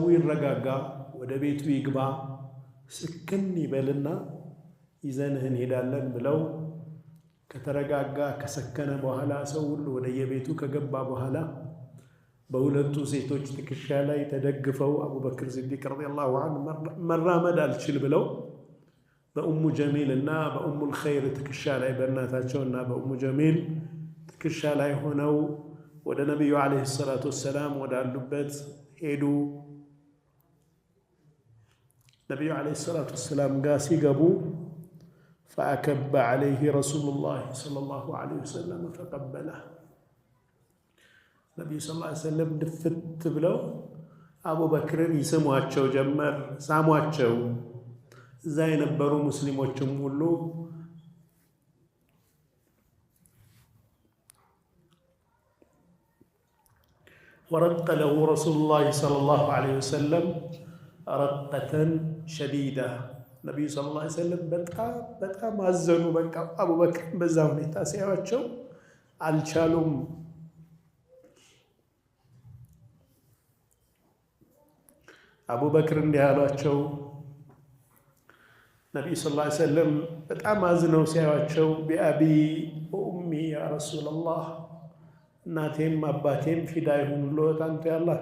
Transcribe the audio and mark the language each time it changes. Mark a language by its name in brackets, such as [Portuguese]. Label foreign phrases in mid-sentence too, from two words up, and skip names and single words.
[Amharic] ይረጋጋ፣ ወደ ቤቱ ይግባ፣ ስክን ይበልና ይዘንህ እንሄዳለን ብለው ከተረጋጋ ከሰከነ በኋላ ሰው ሁሉ ወደ የቤቱ ከገባ በኋላ በሁለቱ ሴቶች ትከሻ ላይ ተደግፈው አቡበክር ሲዲቅ [Arabic] رضي الله عنه [Amharic] መራመድ አልችል ብለው በኡሙ ጀሚል እና በኡሙል ኸይር ትከሻ ላይ በእናታቸውና በኡሙ ጀሚል ትከሻ ላይ ሆነው ወደ ነብዩ [Arabic] عليه الصلاة والسلام [Amharic] ወዳሉበት ሄዱ። ነብዩ [Arabic] عليه الصلاة والسلام [Amharic] ጋር ሲገቡ [Arabic] فأكب عليه رسول الله صلى الله عليه وسلم فقبله [Amharic] ነብዩ [Arabic] صلى الله عليه وسلم [Amharic] ድፍት ብለው አቡበክርን ይስሟቸው ጀመር፣ ሳሟቸው። እዛ የነበሩ ሙስሊሞችም ሁሉ [Arabic] ورق له رسول الله صلى الله عليه وسلم رقة شديدة [Amharic] ነብዩ [Arabic] صلى الله عليه وسلم [Amharic] በጣም አዘኑ። በቃ አቡበክር በዛ ሁኔታ ሲያዩአቸው አልቻሉም። አቡበክር እንዲህ አሏቸው። ነብዩ [Arabic] صلى الله عليه وسلم [Amharic] በጣም አዝነው ሲያዩአቸው [Arabic] بأبي وأمي يا رسول الله፣ [Amharic] እናቴም አባቴም ፊዳ ይሁኑልዎት አንተ የአላህ